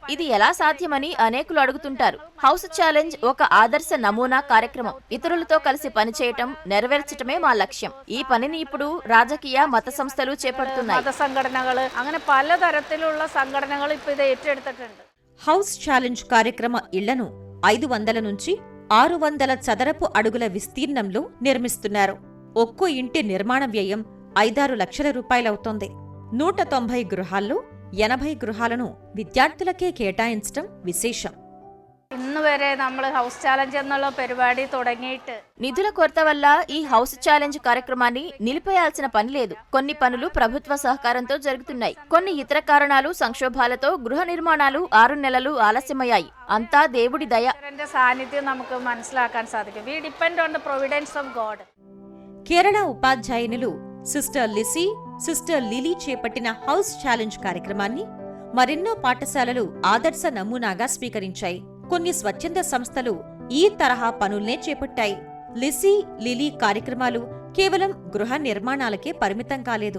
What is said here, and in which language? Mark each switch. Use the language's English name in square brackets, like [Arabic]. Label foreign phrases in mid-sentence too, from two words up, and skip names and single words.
[Telugu] ఇది ఎలా సాధ్యమని అనేకులు అడుగుతుంటారు. హౌస్ ఛాలెంజ్ ఒక ఆదర్శ నమూనా కార్యక్రమం. ఇతరులతో కలిసి పనిచేయటం, నెరవేర్చటమే మా లక్ష్యం. ఈ పనిని ఇప్పుడు రాజకీయ, మత సంస్థలు చేపడుతున్నాయి. [Malayalam] മത സംഘടനകൾ അങ്ങനെ പലതരത്തിലുള്ള സംഘടനകൾ ഇപ്പോൾ ഇത് ഏറ്റെടുത്തിട്ടുണ്ട്. [Telugu] హౌస్ ఛాలెంజ్ కార్యక్రమ ఇళ్లను 500 నుంచి 600 చదరపు అడుగుల విస్తీర్ణంలో నిర్మిస్తున్నారు. ఒక్కో ఇంటి నిర్మాణ వ్యయం 5-6 లక్షల రూపాయలవుతోంది. 190 గృహాల్లో 80 గృహాలను విద్యార్థులకే కేటాయించడం విశేషం. [Malayalam] ഇന്ന് വരെ നമ്മൾ ഹൗസ് ചാലഞ്ച് എന്നുള്ള പരിപാടി തുടങ്ങിയിട്ട് [Telugu] నిధుల కొరత వల్ల ఈ హౌస్ ఛాలెంజ్ కార్యక్రమాన్ని నిలిపేయాల్సిన పని లేదు. కొన్ని పనులు ప్రభుత్వ సహకారంతో జరుగుతున్నాయి. కొన్ని ఇతర కారణాలు, సంక్షోభాలతో గృహ నిర్మాణాలు 6 నెలలు ఆలస్యమయ్యాయి. అంతా దేవుడి దయ. [Malayalam] സാന്നിധ്യം നമുക്ക് മനസ്സിലാക്കാൻ സാധിക്കും. [English] We depend on the providence of God. [Telugu] కేరళ ఉపాధ్యాయునులు సిస్టర్ లిసీ, సిస్టర్ లిలీ చేపట్టిన హౌస్ ఛాలెంజ్ కార్యక్రమాన్ని మరెన్నో పాఠశాలలు ఆదర్శ నమూనాగా స్వీకరించాయి. కొన్ని స్వచ్ఛంద సంస్థలు ఈ తరహా పనుల్నే చేపట్టాయి. లిసీ, లిలీ కార్యక్రమాలు కేవలం గృహ నిర్మాణాలకే పరిమితం కాలేదు.